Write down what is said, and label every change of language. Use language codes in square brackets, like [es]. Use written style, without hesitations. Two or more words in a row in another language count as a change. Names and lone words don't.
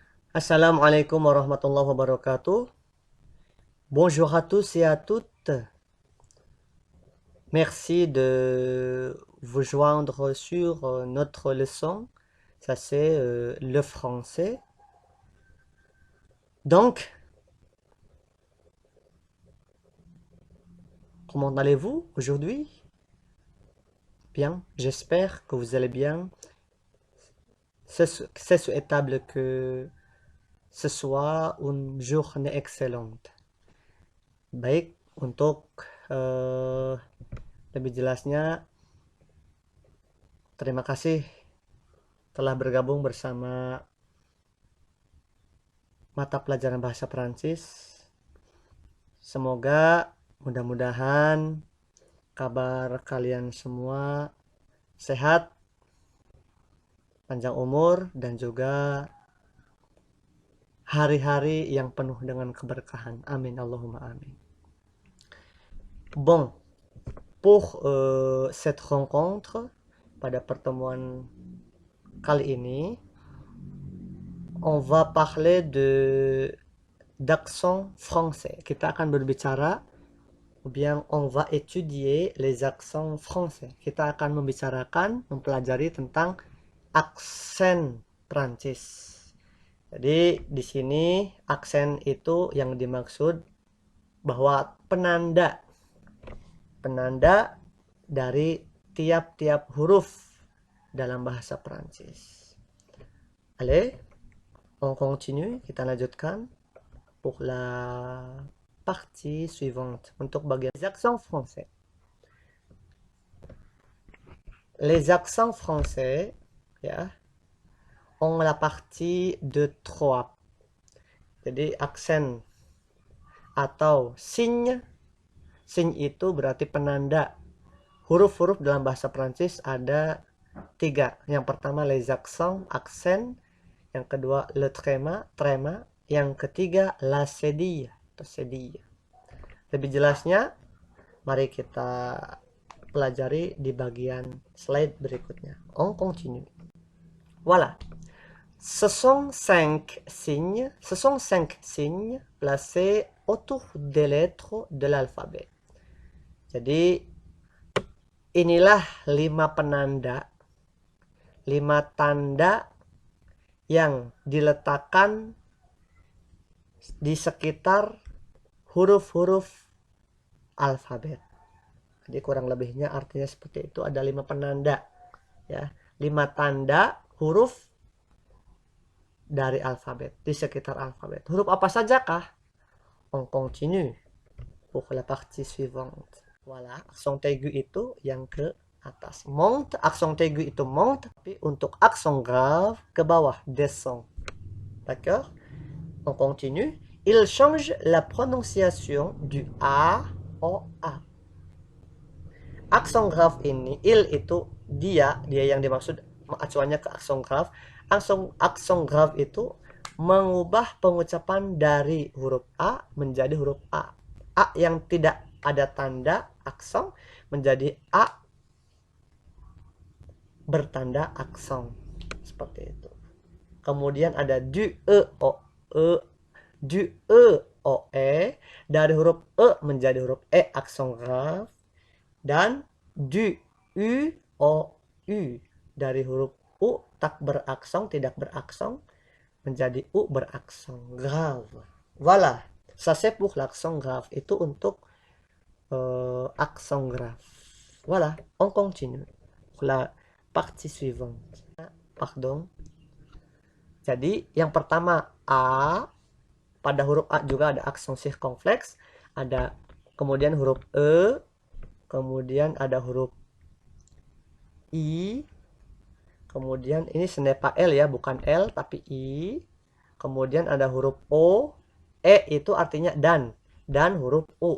[ar] السلام عليكم ورحمة الله وبركاته. [fr] Bonjour à tous et à toutes. Merci de vous joindre sur notre leçon. Ça c'est le français. Donc, comment allez-vous aujourd'hui? Bien, j'espère que vous allez bien. C'est souhaitable que ce soit une journée excellente. [id] Baik, untuk eh, lebih jelasnya, terima kasih telah bergabung bersama mata pelajaran bahasa Perancis. Semoga mudah-mudahan kabar kalian semua sehat, panjang umur, dan juga hari-hari yang penuh dengan keberkahan. [ar] آمين، اللهم آمين. [fr] Bon, pour cette rencontre, [id] pada pertemuan kali ini, [fr] on va parler d'accent français. [id] Kita akan berbicara, [fr] ou bien on va étudier les accents français. [id] Kita akan membicarakan, mempelajari tentang aksen Prancis. Jadi di sini aksen itu yang dimaksud bahwa penanda dari tiap-tiap huruf dalam bahasa Prancis. [fr] Allez, on continue, [id] kita lanjutkan [fr] pour la partie suivante [id] untuk bagian [fr] les accents français. Les accents français ya ont la partie de trois. [id] Jadi aksen atau signe itu berarti penanda. Huruf-huruf dalam bahasa Prancis ada tiga. Yang pertama [fr] les accents, [id] aksen. Yang kedua [fr] le tréma, [id] Yang ketiga [fr] la cédille [id] atau cédille. Lebih jelasnya, mari kita pelajari di bagian slide berikutnya. [fr] On continue. Voilà. Ce sont cinq signes placés autour des lettres de l'alphabet. [id] Jadi inilah 5 penanda, 5 tanda yang diletakkan di sekitar huruf-huruf alfabet. Jadi kurang lebihnya artinya seperti itu, ada 5 penanda ya, 5 tanda huruf dari alfabet, di sekitar alfabet. Huruf apa sajakah? [fr] On continue pour la partie suivante. Voilà, [id] aksen aigu itu yang ke atas. Monte, aksen aigu itu monte, tapi untuk aksen grave ke bawah, [fr] descend. D'accord? On continue. Il change la prononciation du A au A. [id] Aksen grave ini, il itu dia yang dimaksud, acuannya ke aksen grave. Aksen grave itu mengubah pengucapan dari huruf A menjadi huruf A. A yang tidak ada tanda aksen menjadi A bertanda aksen. Seperti itu. Kemudian ada du E O E, du E O E, dari huruf E menjadi huruf E aksen grave, dan du U O U, dari huruf U tak beraksen, tidak beraksen, menjadi U beraksen grave. [fr] Voilà, ça c'est pour l'accent grave. [id] Itu untuk [fr] accent grave. Voilà, on continue. Pour la partie suivante. Pardon. [id] Jadi yang pertama A, pada huruf A juga ada aksen circonflexe, ada kemudian huruf E, kemudian ada huruf I, kemudian ini senepa L ya, bukan L tapi I, kemudian ada huruf O, E itu artinya dan huruf U.